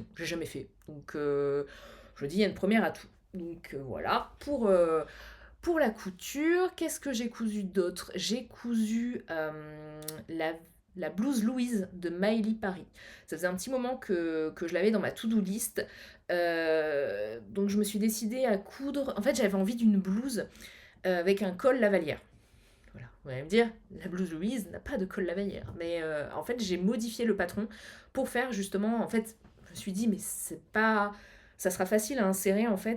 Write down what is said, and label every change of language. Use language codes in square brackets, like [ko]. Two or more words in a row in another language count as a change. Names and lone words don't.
[fr] J'ai jamais fait. Donc je me dis il y a une première à tout. Donc voilà, pour la couture, qu'est-ce que j'ai cousu d'autre? J'ai cousu la blouse Louise de Maëlie Paris. Ça faisait un petit moment que je l'avais dans ma [en] to-do list. [fr] Donc je me suis décidée à coudre. En fait, j'avais envie d'une blouse avec un col lavalière. Voilà, vous allez me dire, la blouse Louise n'a pas de col lavalière. Mais en fait, j'ai modifié le patron pour faire justement. En fait, je me suis dit, mais c'est pas. Ça sera facile à insérer en fait.